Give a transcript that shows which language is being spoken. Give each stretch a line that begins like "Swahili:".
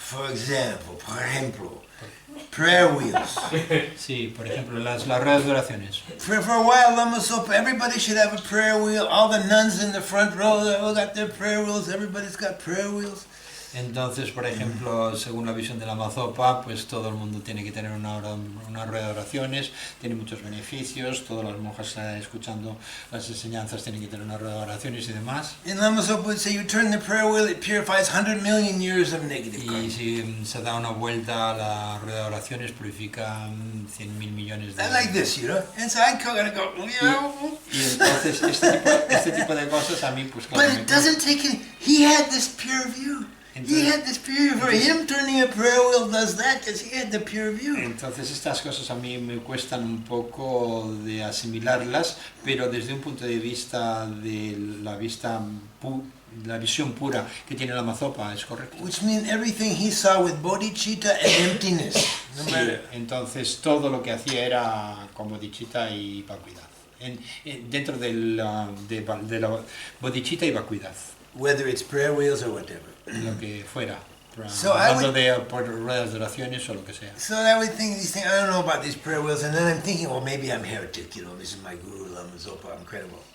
Spanish: Por ejemplo,
English: prayer wheels.
Spanish: Sí, por ejemplo, las ruedas de oraciones.
English: For a while, Lama Zopa, everybody should have a prayer wheel. All the nuns in the front row, they all got their prayer wheels. Everybody's got prayer wheels.
Spanish: Entonces, por ejemplo, según la visión de Lama Zopa, pues todo el mundo tiene que tener una rueda de oraciones, tiene muchos beneficios, todas las monjas escuchando las enseñanzas tienen que tener una rueda de oraciones y demás.
English: And Lama Zopa would say, you turn the prayer wheel, it purifies 100 million years of negative karma.
Spanish: Y si se da una vuelta a la rueda de oraciones, purifica 100.000 millones de años.
English: Like this, you know? And so I gotta go,
Spanish: Y entonces este tipo de cosas a mí, pues claro.
English: But it doesn't take any, he had this pure view. He had this pure view. For him, turning a prayer wheel does that because he had the pure view.
Spanish: Entonces estas cosas a mí me cuestan un poco de asimilarlas, pero desde un punto de vista de la visión pura que tiene Lama Zopa es correcto.
English: Which means everything he saw with bodhicitta and emptiness. No
Spanish: Sí,
English: matter.
Spanish: entonces todo lo que hacía era con bodhicitta y vacuidad. Dentro de la bodhicitta y vacuidad.
English: Whether it's prayer wheels or whatever.
Spanish: Lo que fuera,
English: So
Spanish: hablando de por ruedas de oraciones o lo que sea.
English: So I would think these things, I don't know about these prayer wheels, and then I'm thinking, well, maybe I'm heretic, you know, this is my guru, Lama Zopa, I'm credible.